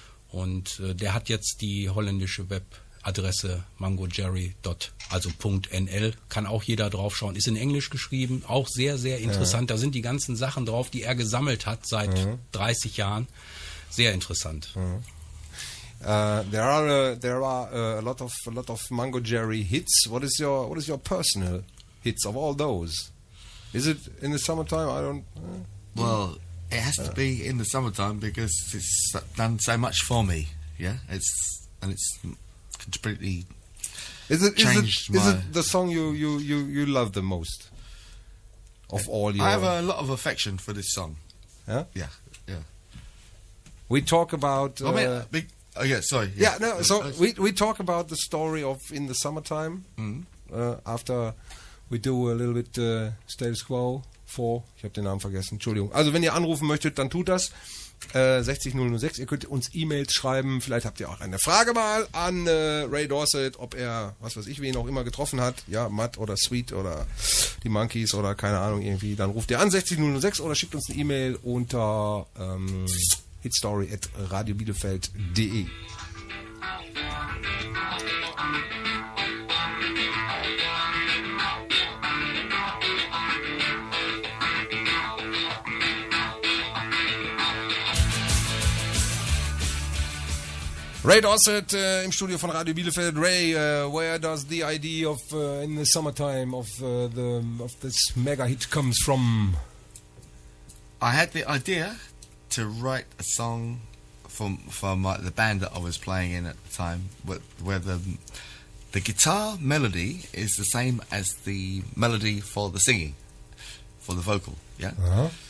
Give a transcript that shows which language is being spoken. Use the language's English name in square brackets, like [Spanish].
[German] Und der hat jetzt die holländische Webadresse mangojerry.nl. Kann auch jeder draufschauen. Ist in Englisch geschrieben, auch sehr, sehr interessant. Da sind die ganzen Sachen drauf, die er gesammelt hat seit 30 Jahren. Sehr interessant. [English] There are a lot of Mungo Jerry hits. What is your personal hits of all those? Is it in the summertime? I don't. Well, it has to be in the summertime because it's done so much for me. Yeah, it's completely changed my. Is it the song you love the most of all your? I have a lot of affection for this song. Yeah. Yeah. We talk about. Oh yeah, sorry. Yeah, no. So we talk about the story of In the Summertime. After we do a little bit Status Quo 4. [German] Ich habe den Namen vergessen. Entschuldigung. Also wenn ihr anrufen möchtet, dann tut das. 60006. Ihr könnt uns E-Mails schreiben. Vielleicht habt ihr auch eine Frage mal an Ray Dorset, ob er, was weiß ich, wen auch immer getroffen hat. Ja, Matt oder Sweet oder die Monkeys oder keine Ahnung irgendwie. Dann ruft ihr an 60006 oder schickt uns eine E-Mail unter hitstory@radiobielefeld.de. Ray Dorset im Studio von Radio Bielefeld. [English] Ray, where does the idea of In the Summertime of this mega hit comes from? I had the idea to write a song for the band that I was playing in at the time, where the guitar melody is the same as the melody for the singing, for the vocal. Yeah.